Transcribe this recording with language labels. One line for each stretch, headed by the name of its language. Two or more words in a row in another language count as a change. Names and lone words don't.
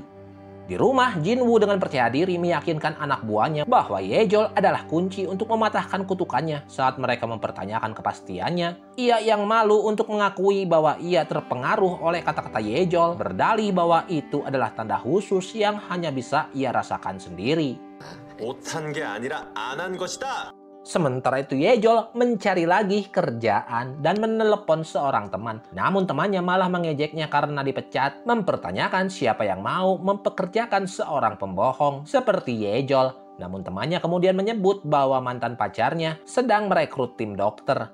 Indonesian: Di rumah, Jinwoo dengan percaya diri meyakinkan anak buahnya bahwa Yejol adalah kunci untuk mematahkan kutukannya. Saat mereka mempertanyakan kepastiannya, ia yang malu untuk mengakui bahwa ia terpengaruh oleh kata-kata Yejol, berdalih bahwa itu adalah tanda khusus yang hanya bisa ia rasakan sendiri.
Korean: 못한 게 아니라 안 한 것이다.
Indonesian: Sementara itu Yejol mencari lagi kerjaan dan menelepon seorang teman. Namun temannya malah mengejeknya karena dipecat, mempertanyakan siapa yang mau mempekerjakan seorang pembohong seperti Yejol. Namun temannya kemudian menyebut bahwa mantan pacarnya sedang merekrut tim dokter.